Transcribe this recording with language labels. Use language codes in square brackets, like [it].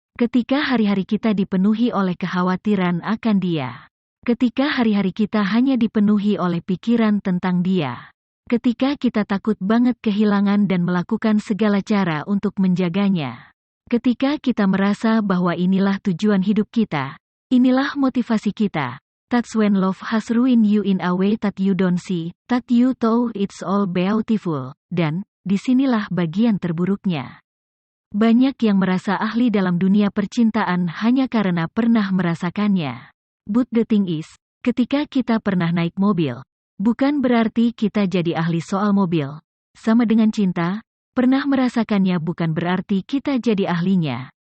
[id] Ketika hari-hari kita dipenuhi oleh kekhawatiran akan dia. Ketika hari-hari kita hanya dipenuhi oleh pikiran tentang dia. Ketika kita takut banget kehilangan dan melakukan segala cara untuk menjaganya. Ketika kita merasa bahwa inilah tujuan hidup kita. Inilah motivasi kita. [en] That's when love has ruined you in a way that you don't see, that you thought it's all beautiful. [id] Dan, disinilah bagian terburuknya. Banyak yang merasa ahli dalam dunia percintaan hanya karena pernah merasakannya. [en] But the thing is, [id] ketika kita pernah naik mobil, bukan berarti kita jadi ahli soal mobil. Sama dengan cinta, pernah merasakannya bukan berarti kita jadi ahlinya.